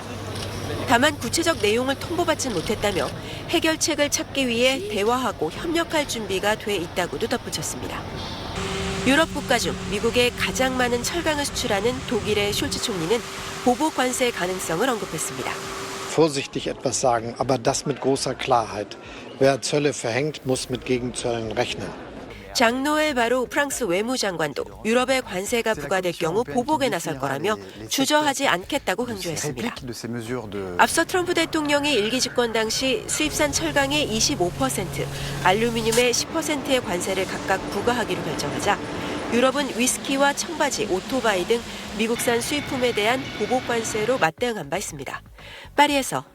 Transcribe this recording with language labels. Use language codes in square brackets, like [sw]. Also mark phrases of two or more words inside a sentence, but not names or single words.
[ko] 다만 구체적 내용을 통보받지 못했다며 해결책을 찾기 위해 대화하고 협력할 준비가 돼 있다고도 덧붙였습니다. 유럽 국가 중 미국에 가장 많은 철강을 수출하는 독일의 숄츠 총리는 보복 관세 가능성을 언급했습니다. [de] Vorsichtig etwas sagen, aber das mit großer Klarheit. Wer Zölle verhängt, muss mit Gegenzöllen rechnen. [ko] 장노엘 바로 프랑스 외무장관도 유럽의 관세가 부과될 경우 보복에 나설 거라며 주저하지 않겠다고 강조했습니다. 앞서 트럼프 대통령이 일기 집권 당시 수입산 철강의 25%, 알루미늄의 10%의 관세를 각각 부과하기로 결정하자 유럽은 위스키와 청바지, 오토바이 등 미국산 수입품에 대한 보복 관세로 맞대응한 바 있습니다.